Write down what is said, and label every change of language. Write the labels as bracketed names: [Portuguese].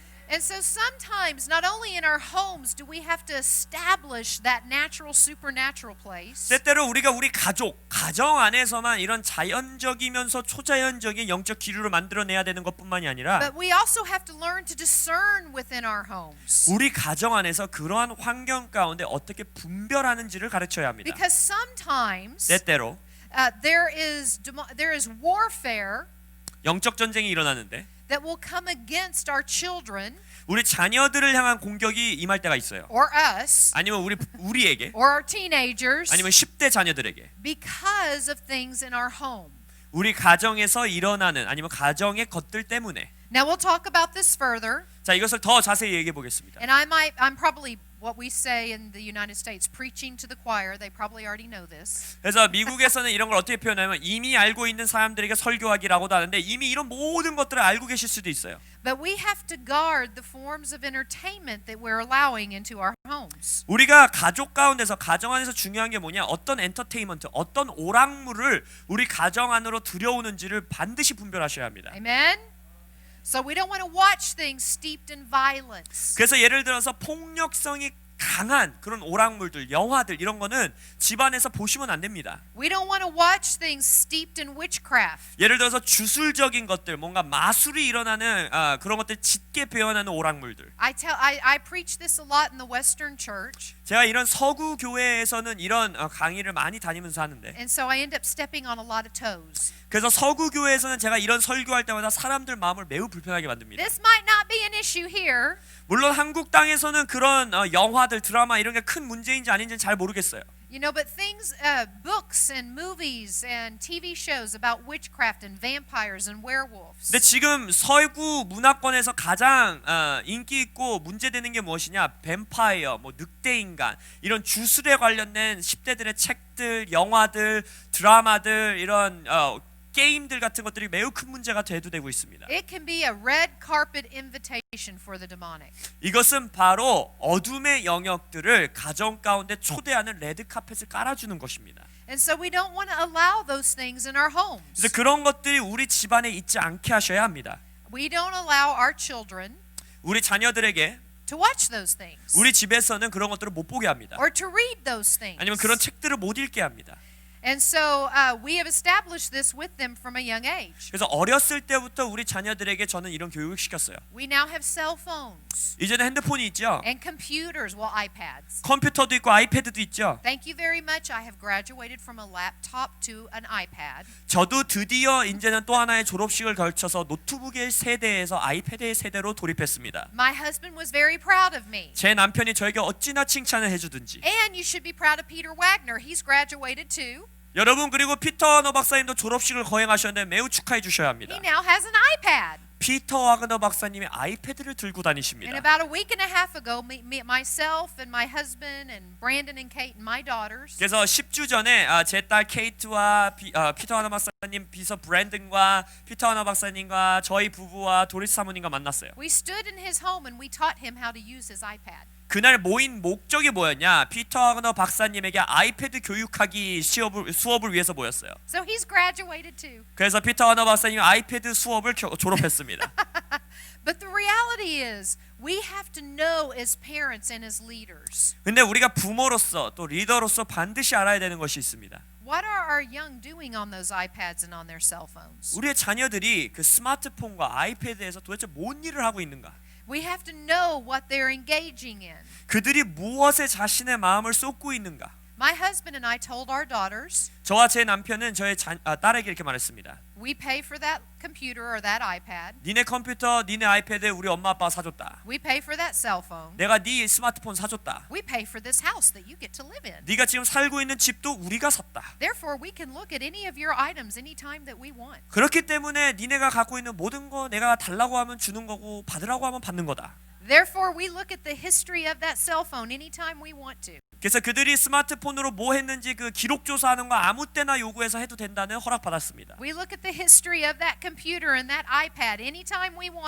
[English] And so sometimes, not only in our homes do we have to establish that natural, supernatural place, [Korean] 때때로 우리가 우리 가정 안에서만 이런 자연적이면서 초자연적인 영적 기류를 만들어내야 되는 것뿐만이 아니라 [English] but we also have to learn to discern within our homes. [Korean] 우리 가정 안에서 그러한 환경 가운데 어떻게 분별하는지를 가르쳐야 합니다. [English] Because sometimes [Korean] 때때로 [English] there is warfare [Korean] 영적 전쟁이 일어나는데 [English] that will come against our children [Korean] 우리 자녀들을 향한 공격이 임할 때가 있어요. [English] or us [Korean] 아니면 우리에게 [English] or our teenagers [Korean] 아니면 10대 자녀들에게 [English] because of things in our home. [Korean] 우리 가정에서 일어나는 아니면 가정의 것들 때문에 [English] Now we'll talk about this further, [Korean] 자 이것을 더 자세히 얘기해 보겠습니다. [English] and I'm probably what we say in the United States, preaching to the choir. They probably already know this. [Korean] 그래서 미국에서는 이런 걸 어떻게 표현하면 이미 알고 있는 사람들에게 설교하기라고도 하는데 이미 이런 모든 것들을 알고 계실 수도 있어요. [English] But we have to guard the forms of entertainment that we're allowing into our homes. [Korean] 우리가 가족 가운데서 가정 안에서 중요한 게 뭐냐? 어떤 엔터테인먼트, 어떤 오락물을 우리 가정 안으로 들여오는지를 반드시 분별하셔야 합니다. [English] Amen? So we don't want to watch things steeped in violence. [Korean] 그래서 예를 들어서 폭력성이 강한 그런 오락물들, 영화들 이런 거는 집안에서 보시면 안 됩니다. [English] We don't want to watch things steeped in witchcraft. [Korean] 예를 들어서 주술적인 것들, 뭔가 마술이 일어나는 그런 것들 짙게 표현하는 오락물들. [English] I preach this a lot in the Western Church, [Korean] 제가 이런 서구 교회에서는 이런 강의를 많이 다니면서 하는데, [English] and so I end up stepping on a lot of toes. [Korean] 그래서 서구 교회에서는 제가 이런 설교할 때마다 사람들 마음을 매우 불편하게 만듭니다. [English] This might not be an issue here, [Korean] 물론 한국 땅에서는 그런 영화들, 드라마 이런 게 큰 문제인지 아닌지는 잘 모르겠어요. [English] you know, but things, books and movies and TV shows about witchcraft and vampires and werewolves. [Korean] 근데 지금 서구 문화권에서 가장 인기 있고 문제되는 게 무엇이냐? 뱀파이어, 뭐 늑대 인간 이런 주술에 관련된 10대들의 책들, 영화들, 드라마들 이런 게임들 같은 것들이 매우 큰 문제가 되고 있습니다. [English] It can be a red carpet invitation for the demonic. [Korean] 이것은 바로 어둠의 영역들을 가정 가운데 초대하는 레드 카펫을 깔아주는 것입니다. [English] And so we don't want to allow those things in our homes. [Korean] 그래서 그런 것들이 우리 집안에 있지 않게 하셔야 합니다. [English] We don't allow our children [Korean] 우리 자녀들에게 [English] to watch those things [Korean] 우리 집에서는 그런 것들을 못 보게 합니다. [English] or to read those things. [Korean] 아니면 그런 책들을 못 읽게 합니다. [English] And so we have established this with them from a young age. [Korean] 그래서 어렸을 때부터 우리 자녀들에게 저는 이런 교육을 시켰어요. [English] We now have cell phones [Korean] 이제는 핸드폰이 있죠. [English] and computers, well, iPads. [Korean] 컴퓨터도 있고 아이패드도 있죠. [English] Thank you very much. I have graduated from a laptop to an iPad. [Korean] 저도 드디어 이제는 또 하나의 졸업식을 걸쳐서 노트북의 세대에서 아이패드의 세대로 돌입했습니다. [English] My husband was very proud of me. [Korean] 제 남편이 저에게 어찌나 칭찬을 해주든지. [English] And you should be proud of Peter Wagner. He's graduated too. [Korean] 여러분 그리고 피터 와그너 박사님도 졸업식을 거행하셨는데 매우 축하해 주셔야 합니다. [English] He now has an iPad. [Korean] 피터 와그너 박사님이 아이패드를 들고 [English] And [Korean] 다니십니다. [English] about a week and a half ago, myself and my husband and Brandon and Kate and my daughters, [Korean] 그래서 10주 전에 제 딸 케이트와 피터 와그너 박사님 비서 브랜든과 피터 와그너 박사님과 저희 부부와 도리스 사모님과 만났어요. [English] we stood in his home and we taught him how to use his iPad. [Korean] 그날 모인 목적이 뭐였냐? 피터 와그너 박사님에게 아이패드 교육하기 수업을 위해서 모였어요. [English] So he's graduated too. [Korean] 그래서 피터 와그너 박사님이 아이패드 수업을 졸업했습니다. [English] But the reality is, we have to know as parents and as leaders, [Korean] 근데 우리가 부모로서 또 리더로서 반드시 알아야 되는 것이 있습니다. [English] what are our young doing on those iPads and on their cell phones? [Korean] 우리의 자녀들이 그 스마트폰과 아이패드에서 도대체 뭔 일을 하고 있는가? [English] We have to know what they're engaging in. [Korean] 그들이 무엇에 자신의 마음을 쏟고 있는가? [English] My husband and I told our daughters, [Korean] 저와 제 남편은 저의 딸에게 이렇게 말했습니다. [English] we pay for that computer or that iPad. [Korean] 니네 컴퓨터, 니네 아이패드 우리 엄마 아빠가 사줬다. [English] We pay for that cell phone. [Korean] 내가 네 스마트폰 사줬다. [English] We pay for this house that you get to live in. [Korean] 네가 지금 살고 있는 집도 우리가 샀다. [English] Therefore, we can look at any of your items anytime that we want. [Korean] 그렇기 때문에 니네가 갖고 있는 모든 거 내가 달라고 하면 주는 거고 받으라고 하면 받는 거다. [English] Therefore, we look at the history of that cell phone anytime we want to. [Korean] 그래서 그들이 스마트폰으로 뭐 했는지 그 기록 조사하는 거 아무 때나 요구해서 해도 된다는 허락 받았습니다. [English] We look at the history of that computer and that iPad anytime we want